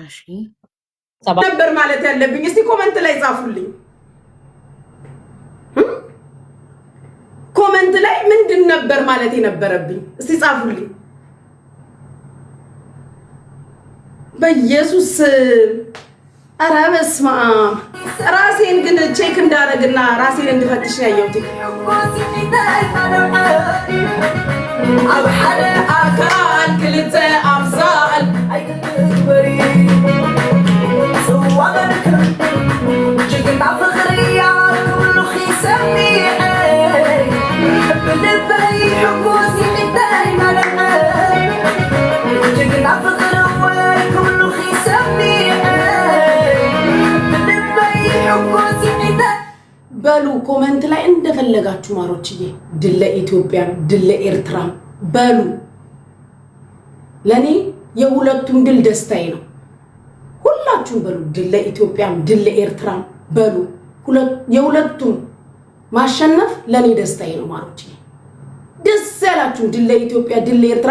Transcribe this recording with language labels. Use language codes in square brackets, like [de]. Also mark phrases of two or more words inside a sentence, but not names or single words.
[am] ነበር ማለት ያለብኝ እስቲ ኮሜንት ላይ ጻፉልኝ ምንድን ነበር ማለት የነበረብኝ? እስቲ ጻፉልኝ። በኢየሱስ ኧረ በስመ አብ። ራሴን ግን ቼክ እንዳደረግና ራሴን እንድፈትሽ ነው ያየሁት። [ti] ኣብ ሓደ ኣካል ክልተ ኣምሳል ጅግና ፍቅርያ ኩሉ ኺሰሚዐ ብልበይ ሕጉስ ይዕዳይ ማለት ጅግና ፍቅር ወይ ኩሉ ኺሰሚዐ ብልበይ ሕጉስ ይዕዳይ [am] በሉ። ኮመንት ላይ እንደፈለጋችሁ ማሮችዬ፣ ድል ለኢትዮጵያም ድል ለኤርትራም በሉ። ለኔ የሁለቱም ድል ደስታዬ ነው። ሁላችሁም በሉ። ድል ለኢትዮጵያም ድል ለኤርትራም በሉ። የሁለቱም ማሸነፍ ለኔ ደስታዬ ነው ማሮችዬ። ደስ ያላችሁ ድል ለኢትዮጵያ ድል ለኤርትራ፣